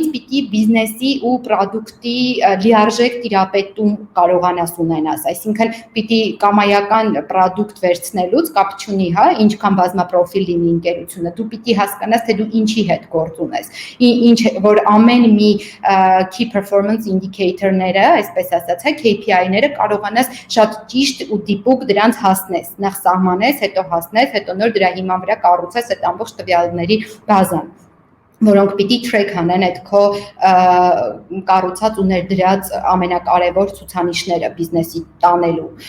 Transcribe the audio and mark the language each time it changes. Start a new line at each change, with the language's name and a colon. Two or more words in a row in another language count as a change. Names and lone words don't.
Armenian: պիտի բիզնեսի ու պրոդուկտի լիարժեք տիրապետում կարողանաս ունենաս, այսինքն պիտի կամայական պրոդուկտ վերցնելուց կապ չունի, հա, ինչքան բազմապրոֆիլ լինի ընկերությունը, դու պիտի հասկանաս, թե դու ինչի հետ գործ ունես, ինչ որ ամեն մի
English: key performance indicator-
Armenian: ները, այսպես ասած, հա, KPI-ները կարողանաս շատ ճիշտ ու դիպուկ դրանց հասնես, նախ սահմանես, հետո հասնես, հետո նոր դրա հիման վրա կառուցես այդ ամբողջ տվյալների բազան, որոնք պիտի track անեն այդ քո կառուցած ու ներդրած ամենակարևոր ցուցանիշները բիզնեսի տանելու։